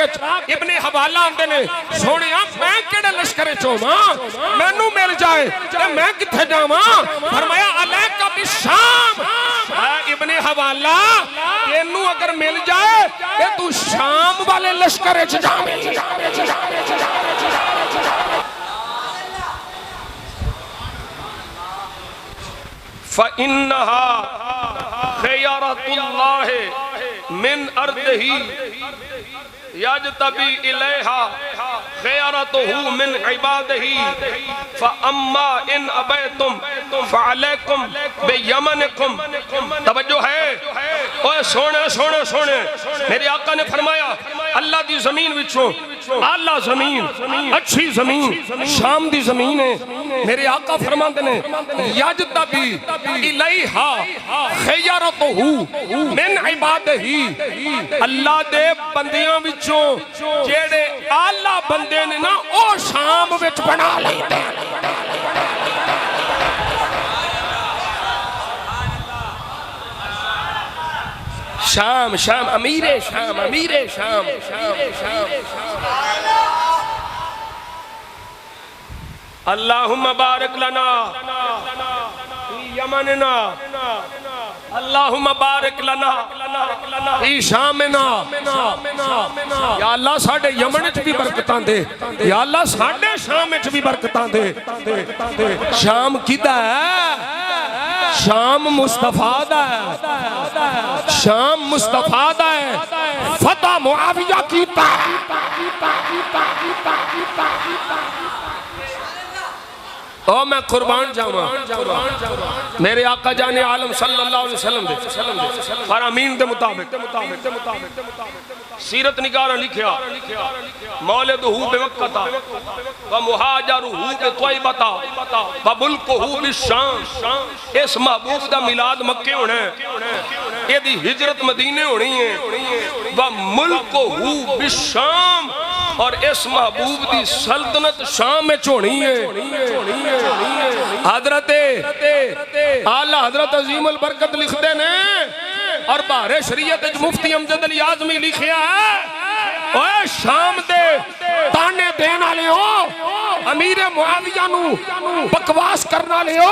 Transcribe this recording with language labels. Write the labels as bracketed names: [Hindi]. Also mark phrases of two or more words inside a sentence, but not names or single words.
[Punjabi] ਇਬਨੇ ਹਵਾਲਾ ਆਂਦੇ ਨੇ ਸੋਹਣਿਆ ਮੈਂ ਕਿਹੜੇ ਲਸ਼ਕਰ ਚ ਹੋਵਾਂ, ਮੈਨੂੰ ਮਿਲ ਜਾਏ ਤੇ ਮੈਂ ਕਿੱਥੇ ਜਾਵਾਂ? [Arabic] فرمایا عليك بالشام. [Punjabi] ਇਬਨੇ ਹਵਾਲਾ ਤੈਨੂੰ ਅਗਰ ਮਿਲ ਜਾਏ ਤੇ ਤੂੰ ਸ਼ਾਮ ਵਾਲੇ ਲਸ਼ਕਰ ਚ ਜਾ। [Arabic] فإنها خيرة الله من أرضه يجتبي إليها خيرته من عباده فأما إن أبيتم فعليكم بيمنكم. [Punjabi] ਤਵੱਜੋ ਹੈ, ਓਏ ਸੋਹਣੇ ਸੋਹਣੇ ਸੋਹਣੇ, ਮੇਰੇ ਆਕਾ ਨੇ ਫ਼ਰਮਾਇਆ ਅੱਲਾਹ ਦੀ ਜ਼ਮੀਨ ਵਿੱਚੋਂ ਆਲਾ ਜ਼ਮੀਨ, ਅੱਛੀ ਜ਼ਮੀਨ ਸ਼ਾਮ ਦੀ ਜ਼ਮੀਨ ਹੈ। ਮੇਰੇ ਆਕਾ ਫ਼ਰਮਾਤੇ ਨੇ [Arabic] يجتبي إليها خيرته من عباده. [Punjabi] ਅੱਲਾਹ ਦੇ ਬੰਦਿਆਂ ਵਿੱਚੋਂ ਜਿਹੜੇ ਆਲਾ ਬੰਦੇ ਨੇ ਨਾ ਓ ਸ਼ਾਮ ਵਿੱਚ ਬਣਾ ਲੈਂਦੇ। ਸ਼ਾਮ ਸ਼ਾਮ, ਅਮੀਰੇ ਸ਼ਾਮ, ਅਮੀਰੇ ਸ਼ਾਮ, [Arabic] اللهم بارك لنا في يمننا، اللهم بارك لنا في شامنا. [Punjabi] ਯਾ ਅੱਲਾਹ ਸਾਡੇ ਯਮਨ ਚ ਵੀ ਬਰਕਤਾਂ ਦੇ, ਯਾ ਅੱਲਾਹ ਸਾਡੇ ਸ਼ਾਮ ਚ ਵੀ ਬਰਕਤਾਂ ਦੇ। ਸ਼ਾਮ ਕਿਹਦਾ ਹੈ? ਸ਼ਾਮ ਮੁਸਤਫ਼ਾ ਦਾ ਹੈ, ਸ਼ਾਮ ਮੁਸਤਫ਼ਾ ਦਾ ਹੈ। ਫ਼ਤਹ ਮੁਆਵੀਆ ਕੀਤਾ। ਓ ਮੈਂ ਕੁਰਬਾਨ ਜਾਵਾਂ ਮੇਰੇ ਆਕਾ ਜਾਨੇ ਆਲਮ [Arabic] صلى الله عليه وسلم [Punjabi] ਦੇ ਫ਼ਰਮਾਨ ਦੇ ਮੁਤਾਬਿਕ ਸੀਰਤ ਨਿਗਾਰਾਂ ਲਿਖਿਆ [Arabic] مولده بمكة ومهاجره بطيبة وملكه بالشام. [Punjabi] ਇਸ ਮਹਿਬੂਬ ਦਾ ਮਿਲਾਦ ਮੱਕੇ ਹੋਣਾ ਹੈ, ਏਦ੍ਹੀ ਹਿਜਰਤ ਮਦੀਨੇ ਹੋਣੀ ਹੈ। [Arabic] وملكه بالشام [Urdu] اور اس محبوب کی سلطنت شام میں ہونی ہے. [Punjabi] ਹਜ਼ਰਤ ਆਲਾ ਹਜ਼ਰਤ ਅਜ਼ੀਮ ਅਲ ਬਰਕਤ ਲਿਖਤੇ ਨੇ ਔਰ ਬਾਰੇ ਸ਼ਰੀਅਤ ਮੁਫ਼ਤੀ ਅਮਜਦ ਅਲੀ ਆਜ਼ਮੀ ਲਿਖਿਆ ਹੈ ਓਏ ਸ਼ਾਮ ਦੇ ਤਾਨੇ ਦੇਣ ਵਾਲੇ ਹੋ ਅਮੀਰ ਮੁਆਵੀਆ ਨੂੰ ਬਕਵਾਸ ਕਰਨ ਵਾਲੇ ਹੋ।